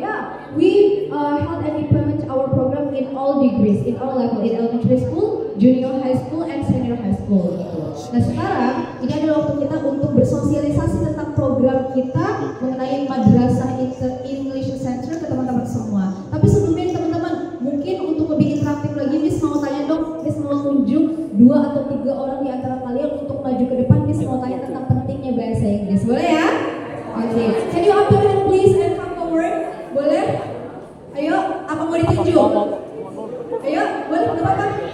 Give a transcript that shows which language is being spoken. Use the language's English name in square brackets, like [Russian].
[English] Ya, we held and implement our program in all degrees, in all level, in elementary school, junior high school, and senior high school. [Indonesian] Gitu. Nah sekarang ini adalah waktu kita untuk bersosialisasi tentang program kita mengenai madrasah English Center ke teman-teman semua. Tapi sebelumnya teman-teman, mungkin untuk lebih interaktif lagi, Miss mau tanya dong, Miss mau tunjuk 2 atau 3 orang di antara kalian untuk maju ke depan. Miss mau tanya tentang pentingnya bahasa Inggris, boleh ya? [English] Oke, can you up your hand please and come forward? Boleh? [Indonesian] Ayo, apa mau ditunjuk? Ayo, boleh, nggak apa-apa.